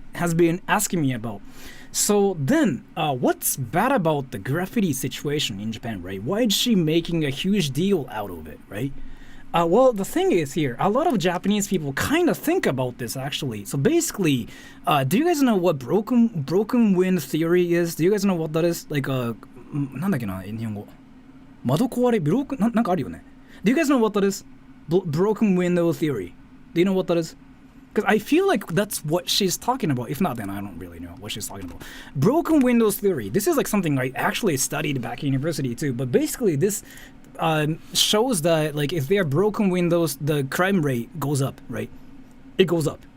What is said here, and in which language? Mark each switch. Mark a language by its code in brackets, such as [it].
[en] has been asking me about. So then, what's bad about the graffiti situation in Japan, right? Why is she making a huge deal out of it, right? Well, the thing is here, a lot of Japanese people kind of think about this actually. So basically, do you guys know what broken wind theory is? Do you guys know what that is? [ja] Like, なんだっけな、日本語。窓壊れ、なんかあるよね。 [en] Do you guys know what that is? Broken window theory. Do you know what that is? Because I feel like that's what she's talking about. If not, then I don't really know what she's talking about. Broken windows theory. This is like something I actually studied back in university too. But basically, this shows that like if there are broken windows, the crime rate goes up, right? It goes up.